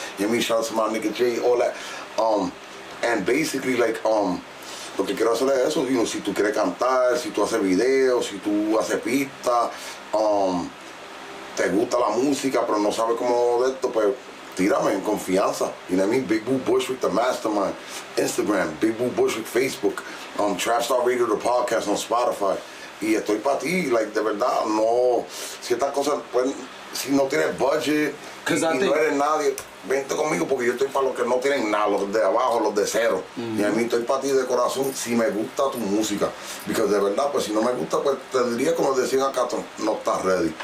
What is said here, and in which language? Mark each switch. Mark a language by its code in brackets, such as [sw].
[en] You know me, shout out to my nigga Jay, all that. And basically, like, [es] lo que quiero hacer es eso, you know, si tú quieres cantar, si tú haces videos, si tú haces pistas, te gusta la música, pero no sabes cómo de esto, pues tírame en confianza. [en] You know what I mean? Big Boo Bushwick, the mastermind. Instagram, Big Boo Bushwick, Facebook, Trap Star Radio, the podcast on Spotify. [es] Y estoy para ti, like, de verdad, no, ciertas cosas, pues, si no tienes budget y no eres nadie, vente conmigo porque yo estoy para los que no tienen nada, los de abajo, los de cero. Y a mí estoy para ti de corazón si me gusta tu música. Porque de verdad, pues si no me gusta, pues te diría como decían acá, no estás ready.